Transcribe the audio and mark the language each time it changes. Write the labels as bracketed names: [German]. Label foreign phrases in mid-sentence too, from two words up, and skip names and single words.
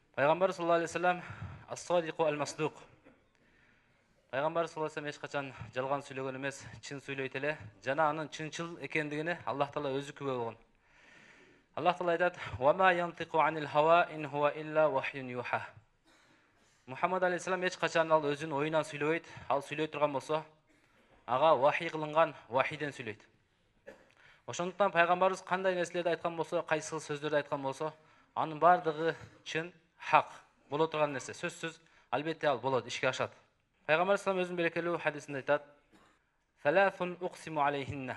[Arabic] Пайгамбар صلى الله عليه وسلم الصادق المصدوق. [Kyrgyz] Пайгамбар [Arabic] صلى الله عليه وسلم [Kyrgyz] эч качан жалган сүйлөгөн эмес, чын сүйлөйт эле. Жана анын чынчыл экендигине Аллах Таала өзү күбө болгон. Аллах Таала айтат: [Arabic] "وما ينطق عن الهوى إن هو إلا وحي يوحى." [Kyrgyz] Мухаммад алейхиссалам эч качан ал өзүнүн оюнан сүйлөбөйт. Ал сүйлөй турган болсо, ага вахий кылынган вахийден сүйлөйт. Ошондуктан пайгамбарыбыз кандай нерселерди айткан болсо, кайсы сөздөрдү айткан болсо, анын бардыгы чын, хак боло турган нерсе. Сөзсүз, албетте ал болот, ишке ашат. Пайгамбар салам өзүнүн берекелүү хадисинде айтат: [Arabic] "ثلاث أقسم عليهن."